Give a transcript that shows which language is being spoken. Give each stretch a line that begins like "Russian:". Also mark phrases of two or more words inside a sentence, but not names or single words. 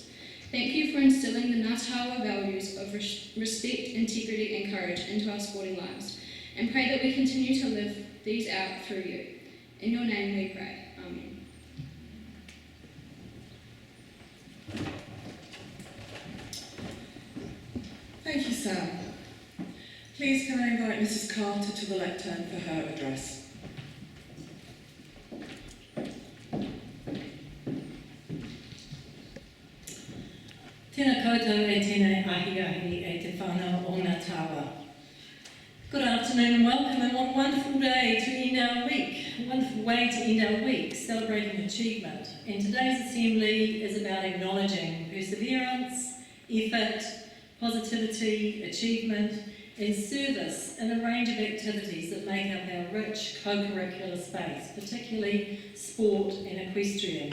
English: Thank you for instilling the Natalia values of respect, integrity and courage into our sporting lives, and pray that we continue to live these out through you. In your name we pray. Amen. Thank you, Sam. Please can I invite Mrs. Carter to the lectern for her address.
Māori: Tēnā koutou e tēnei ahi e te whānau o ngā Tawa.
English: Good afternoon and welcome, and what a wonderful day to end our week, a wonderful way to end our week celebrating achievement. And today's assembly is about acknowledging perseverance, effort, positivity, achievement and service in a range of activities that make up our rich co-curricular space, particularly sport and equestrian.